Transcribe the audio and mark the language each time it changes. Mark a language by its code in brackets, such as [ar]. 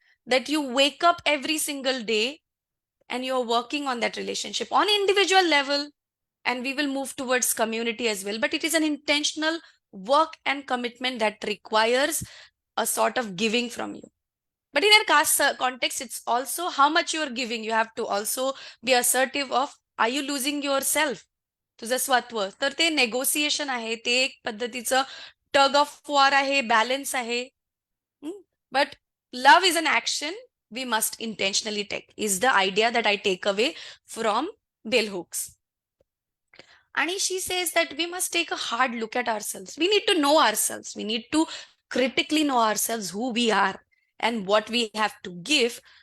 [en] That you wake up every single day and you're working on that relationship on individual level, and we will move towards community as well. But it is an intentional work and commitment that requires a sort of giving from you. But in a caste context, it's also how much you're giving. You have to also be assertive of, are you losing yourself? [mr] तुझं स्वत्व. तर ते negotiation आहे, ते एक पद्धतीचं tug of war आहे, balance आहे. [en] But love is an action we must intentionally take, is the idea that I take away from bell hooks. And she says that we must take a hard look at ourselves. We need to know ourselves. We need to critically know ourselves, who we are and what we have to give.